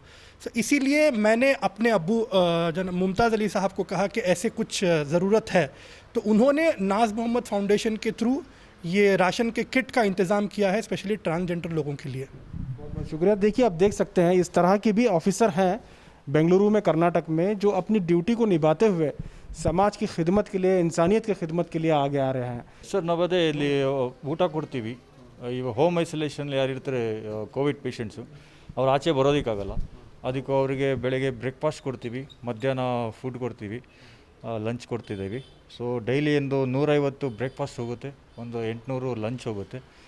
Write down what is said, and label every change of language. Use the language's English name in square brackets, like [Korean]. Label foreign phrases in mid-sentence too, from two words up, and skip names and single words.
[Hindi] तो इसीलिए मैंने अपने अब्बू मुमताज़ अली साहब को कहा कि ऐसे कुछ ज़रूरत है, तो उन्होंने नाज मोहम्मद फाउंडेशन के थ्रू ये राशन के किट का इंतज़ाम किया है, [English] specially transgender [Hindi] लोगों के लिए. बहुत बहुत शुक्रिया. देखिए आप देख सकते हैं इस तरह के भी ऑफिसर हैं बेंगलुरु में, कर्नाटक में, जो अपनी ड्यूटी को निभाते हुए समाज की खिदमत के लिए, इंसानियत की खिदमत के लिए आगे आ रहे हैं. [Kannada] ಸರ್ ನಾವದೇ ಇಲ್ಲಿ ಊಟ ಕೊಡ್ತೀವಿ. ಇವಾಗ [English] home isolation [Kannada] ಯಾರಿರ್ತಾರೆ [English] covid patients, [Kannada] ಅವ್ರು ಆಚೆ ಬರೋದಕ್ಕಾಗಲ್ಲ. ಅದಕ್ಕೂ ಅವರಿಗೆ ಬೆಳಗ್ಗೆ ಬ್ರೇಕ್ಫಾಸ್ಟ್ ಕೊಡ್ತೀವಿ, ಮಧ್ಯಾಹ್ನ ಫುಡ್ ಕೊಡ್ತೀವಿ, ಲಂಚ್ ಕೊಡ್ತಿದ್ದೀವಿ. [English] so daily [Kannada] ಒಂದು 150 ಬ್ರೇಕ್ಫಾಸ್ಟ್ ಹೋಗುತ್ತೆ, ಒಂದು 800 ಲಂಚ್ ಹೋಗುತ್ತೆ.